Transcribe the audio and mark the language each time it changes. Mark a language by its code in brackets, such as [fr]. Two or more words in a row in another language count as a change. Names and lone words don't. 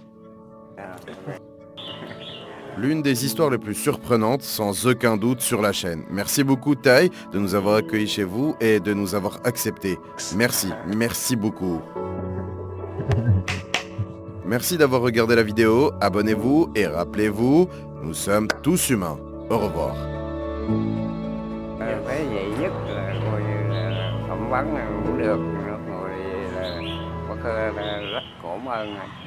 [fr] L'une des histoires les plus surprenantes, sans aucun doute, sur la chaîne. Merci beaucoup, Tai, de nous avoir accueillis chez vous et de nous avoir acceptés. Merci beaucoup. Merci d'avoir regardé la vidéo, abonnez-vous et rappelez-vous, nous sommes tous humains. Au revoir. [vi] Cái vậy nhất là coi như là phỏng vấn cũng được, rồi là có rất cảm ơn.